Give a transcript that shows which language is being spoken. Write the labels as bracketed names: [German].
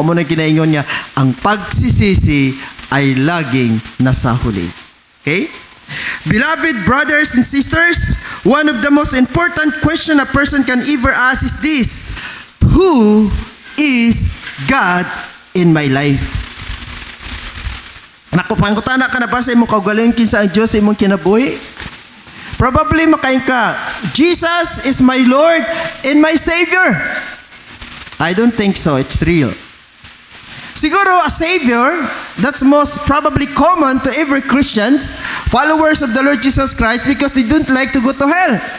[Cebuano] Amo na ginaingon niya, [Filipino] ang pagsisisi ay laging nasa huli. Okay? [English] Beloved brothers and sisters, one of the most important question a person can ever ask is this: who is God in my life? [Cebuano] Nakupangutana ka na ba sa imong kaugalingon kinsa ang Dios sa imong kinabuhi? [English] Probably [Cebuano] makain ka, [English] Jesus is my Lord and my Savior. I don't think so. It's real. Siguro a Savior, that's most probably common to every Christians, followers of the Lord Jesus Christ, because they don't like to go to hell.